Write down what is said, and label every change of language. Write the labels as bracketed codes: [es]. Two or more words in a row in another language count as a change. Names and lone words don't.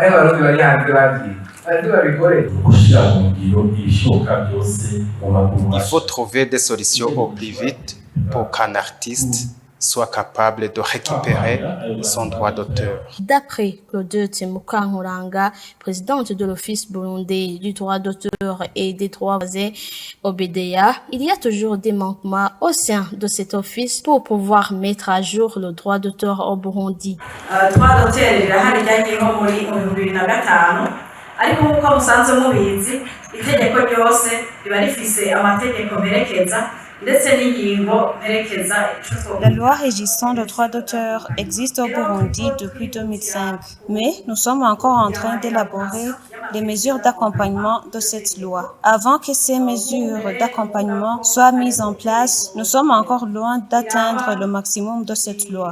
[fr] Il faut trouver des solutions au plus vite pour qu'un artiste soit capable de récupérer son droit d'auteur. D'après Claudette Mukankuranga, présidente de l'Office burundais du droit d'auteur et des droits voisins OBDA, il y a toujours des manquements au sein de cet office pour pouvoir mettre à jour le droit d'auteur au Burundi. Droit d'auteur [rn] rirahari ryagiyeho muri 2005 ariko nkuko musanzwe mubizi itegeko ryose riba rifise amategeko merekeza. [fr] La loi régissant le droit d'auteur existe au Burundi depuis 2005, mais nous sommes encore en train d'élaborer les mesures d'accompagnement de cette loi. Avant que ces mesures d'accompagnement soient mises en place, nous sommes encore loin d'atteindre le maximum de cette loi.